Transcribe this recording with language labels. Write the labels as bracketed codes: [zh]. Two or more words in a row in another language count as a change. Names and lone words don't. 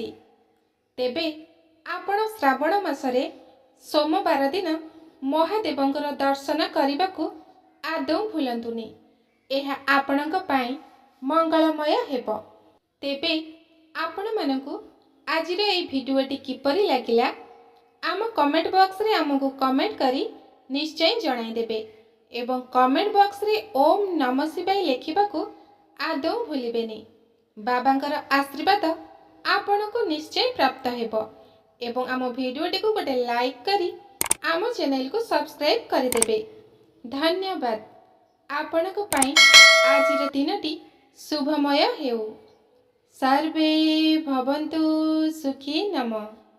[or] ତେବେ ଆପଣ ଶ୍ରାବଣ ମାସରେ ସୋମବାର ଦିନ ମହାଦେବଙ୍କର ଦର୍ଶନ କରିବା ଆଦୌ ଭୁଲନ୍ତୁନି। ଏହା ଆପଣଙ୍କ ପାଇଁ ମଙ୍ଗଳମୟ ହେବ। ତେବେ ଆପଣମାନଙ୍କୁ ଆଜିର ଏଇ ଭିଡିଓଟି କିପରି ଲାଗିଲା ଆମ [en] comment box [or] ରେ ଆମକୁ କମେଣ୍ଟ କରି ନିଶ୍ଚୟ ଜଣାଇ ଦେବେ ଏବଂ [en] comment box [or] ରେ [sa] ओम नमः शिवाय [or] ଲେଖିବାକୁ ଆଦୌ ଭୁଲିବେନି। ବାବାଙ୍କର ଆଶୀର୍ବାଦ ଆପଣଙ୍କୁ ନିଶ୍ଚୟ ପ୍ରାପ୍ତ ହେବ ଏବଂ ଆମ ଭିଡିଓଟି କୁ ଗୋଟେ ଲାଇକ କରି ଆମ ଚ୍ୟାନେଲ କୁ ସବସ୍କ୍ରାଇବ କରିଦେବେ। ଧନ୍ୟବାଦ। ଆପଣଙ୍କ ପାଇଁ ଆଜିର ଦିନଟି ଶୁଭମୟ ହେଉ। [sa] सर्वे भवन्तु सुखी नमः।